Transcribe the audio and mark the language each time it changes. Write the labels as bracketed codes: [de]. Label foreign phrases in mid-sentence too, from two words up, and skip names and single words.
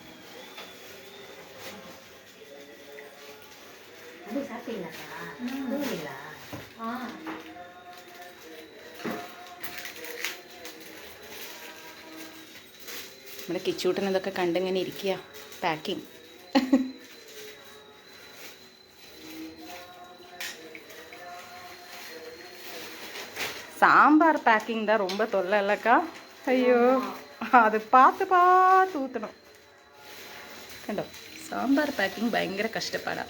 [ml] നമ്മുടെ കിച്ചൂട്ടൻ ഇതൊക്കെ കണ്ടിങ്ങനെ ഇരിക്കുക, പാക്കിങ്. [ta] சாம்பார் பேக்கிங் தான் ரொம்ப தொல்லை இல்லைக்கா. ஐயோ, அது பார்த்து ஊற்றணும். [ml] കണ്ടോ, സാമ്പാർ പാക്കിങ് ഭയങ്കര കഷ്ടപ്പാടാണ്.